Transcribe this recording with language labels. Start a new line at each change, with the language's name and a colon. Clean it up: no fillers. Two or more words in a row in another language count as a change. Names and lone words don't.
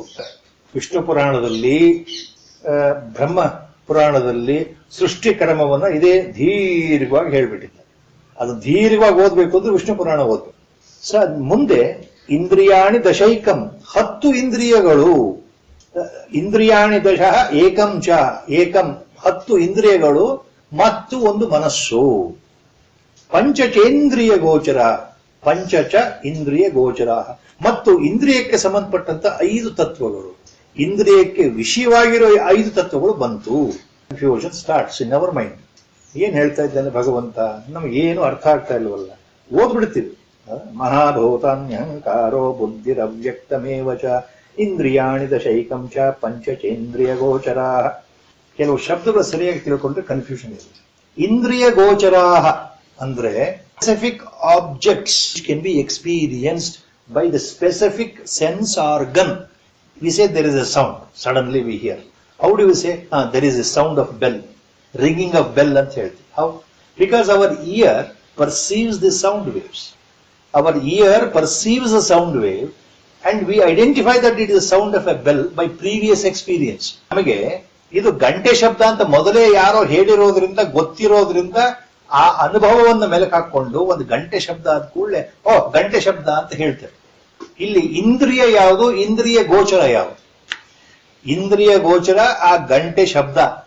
Kannada: ವಿಷ್ಣು ಪುರಾಣದಲ್ಲಿ, ಬ್ರಹ್ಮ ಪುರಾಣದಲ್ಲಿ ಸೃಷ್ಟಿ ಕ್ರಮವನ್ನ ಇದೇ ದೀರ್ಘವಾಗಿ ಹೇಳ್ಬಿಟ್ಟಿದ್ದಾರೆ. ಅದು ದೀರ್ಘವಾಗಿ ಓದ್ಬೇಕು ಅಂದ್ರೆ ವಿಷ್ಣು ಪುರಾಣ ಓದ್ಬೇಕು. ಸೊ ಮುಂದೆ
Sanskrit: ಇಂದ್ರಿಯಾಣಿ ದಶೈಕಂ,
Kannada: 10 ಇಂದ್ರಿಯಗಳು.
Sanskrit: ಇಂದ್ರಿಯಾಣಿ ದಶ ಏಕಂ ಚ, ಏಕಂ
Kannada: 10 ಇಂದ್ರಿಯಗಳು ಮತ್ತು ಒಂದು ಮನಸ್ಸು.
Sanskrit: ಪಂಚಚೇಂದ್ರಿಯ ಗೋಚರ, ಪಂಚಚ ಇಂದ್ರಿಯ ಗೋಚರ.
Kannada: ಮತ್ತು ಇಂದ್ರಿಯಕ್ಕೆ ಸಂಬಂಧಪಟ್ಟಂತ 5 ತತ್ವಗಳು, ಇಂದ್ರಿಯಕ್ಕೆ ವಿಷಯವಾಗಿರೋ 5 ತತ್ವಗಳು ಬಂತು.
English: Confusion starts in our mind.
Kannada: ಏನ್ ಹೇಳ್ತಾ ಇದ್ದಾನೆ ಭಗವಂತ? ನಮಗೇನು ಅರ್ಥ ಆಗ್ತಾ ಇಲ್ವಲ್ಲ. ಓದ್ಬಿಡ್ತೀವಿ.
Sanskrit: ಮಹಾಭೂತಾನ್ಯಹಂಕಾರೋ ಬುದ್ಧಿರವ್ಯಕ್ತಮೇವ ಚ ಇಂದ್ರಿಯಾಣಿ ದಶೈಕಂ ಚ ಪಂಚಚೇಂದ್ರಿಯ ಗೋಚರ.
Kannada: ಕೆಲವು ಶಬ್ದಗಳು ಸರಿಯಾಗಿ ತಿಳ್ಕೊಂಡ್ರೆ ಕನ್ಫ್ಯೂಷನ್ ಇದೆ. ಇಂದ್ರಿಯ ಗೋಚರಾ ಅಂದ್ರೆ
English: specific objects can be experienced by the specific sense organ. We say there is a sound, suddenly we hear. How do we say? There is a sound of bell, ringing of bell
Kannada: ಅಂತ ಹೇಳ್ತಿ.
English: How? Because our ear perceives the sound waves. Our ear perceives a sound wave and we identify that it is the sound of a bell by previous experience.
Kannada: ನಮಗೆ ಇದು ಗಂಟೆ ಶಬ್ದ ಅಂತ ಮೊದಲೇ ಯಾರೋ ಹೇಳಿರೋದ್ರಿಂದ, ಗೊತ್ತಿರೋದ್ರಿಂದ ಆ ಅನುಭವವನ್ನು ಮೆಲುಕು ಹಾಕೊಂಡು ಒಂದು ಗಂಟೆ ಶಬ್ದ ಆದ ಕೂಡಲೇ ಗಂಟೆ ಶಬ್ದ ಅಂತ ಹೇಳ್ತೇವೆ. ಇಲ್ಲಿ ಇಂದ್ರಿಯ ಯಾವುದು? ಇಂದ್ರಿಯ ಗೋಚರ ಯಾವುದು? ಇಂದ್ರಿಯ ಗೋಚರ ಆ ಗಂಟೆ ಶಬ್ದ.